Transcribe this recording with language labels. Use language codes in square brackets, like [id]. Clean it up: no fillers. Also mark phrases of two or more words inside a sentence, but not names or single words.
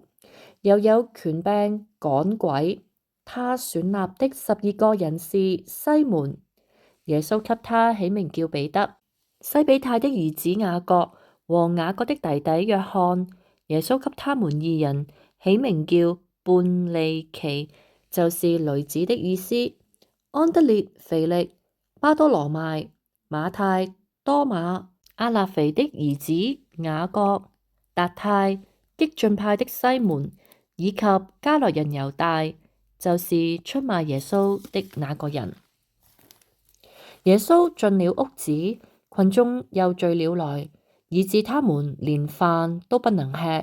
[zh] 又有權柄趕鬼。他選立的12個人是西門，耶穌給他起名叫彼得；西比泰的兒子雅各和雅各的弟弟約翰，耶穌給他們2人起名叫半利其，就是雷子的意思；安德烈、腓力、巴多羅買、馬太、多馬、亞勒腓的兒子雅各、達太、激進派的西門，以及加略人猶大，就是出賣耶穌的那個人。耶穌進了屋子，群眾又聚了來，以致他們連飯都不能吃。